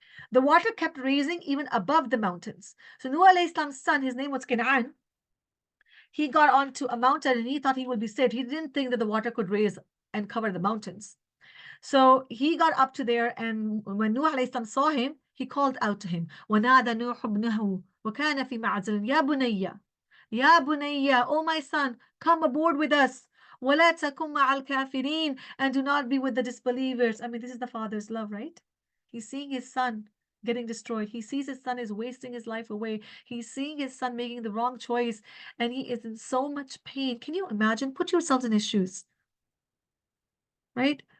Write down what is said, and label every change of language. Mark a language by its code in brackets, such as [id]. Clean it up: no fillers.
[en] The water kept raising even above the mountains. So Nuh alayhi salam's son, his name was Canaan, he got onto a mountain and he thought he would be saved. He didn't think that the water could raise and cover the mountains. So he got up to there, and when Nuh alayhi salam saw him, he called out to him. [ar] وَنَادَى نُوحُ ابْنَهُ وَكَانَ فِي مَعْزِلٍ يَا بُنَيَّ يَا بُنَيَّ, [en] oh my son, come aboard with us. [ar] وَلَا تَكُنْ مَعَ الْكَافِرِينَ, [en] and do not be with the disbelievers. I mean, this is the father's love, right? He's seeing his son getting destroyed. He sees his son is wasting his life away. He's seeing his son making the wrong choice, and he is in so much pain. Can you imagine? Put yourselves in his shoes, right?